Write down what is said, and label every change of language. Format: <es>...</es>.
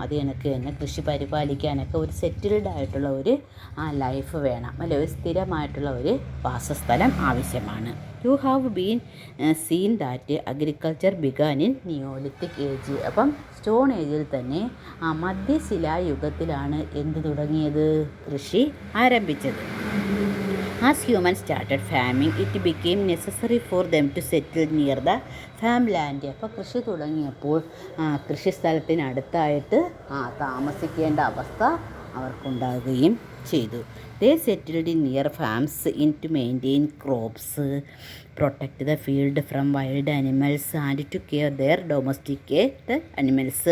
<ml>അത് കണക്ക് തന്നെ കൃഷി പരിപാലിക്കാനൊക്കെ ഒരു സെറ്റിൽഡ് ആയിട്ടുള്ള ഒരു ലൈഫ് വേണം, അല്ലെ, ഒരു സ്ഥിരമായിട്ടുള്ള ഒരു വാസസ്ഥലം ആവശ്യമാണ്.</ml> <en>You have been seen that agriculture began in neolithic age.</en> <ml>അപ്പം സ്റ്റോൺ ഏജിൽ തന്നെ മധ്യശിലായുഗത്തിലാണ് എന്ത് തുടങ്ങിയത്, കൃഷി ആരംഭിച്ചത്.</ml> <en>As humans started farming, it became necessary for them to settle near the farmland.</en> <ml>അപ്പോൾ കൃഷി തുടങ്ങിയപ്പോൾ കൃഷിസ്ഥലത്തിനടുത്തായിട്ട് താമസിക്കേണ്ട അവസ്ഥ അവർക്കുണ്ടാകുകയും ചെയ്തു.</ml> <en>They settled in near farms in to maintain crops, protect the field from wild animals and to care their domesticated animals.</en>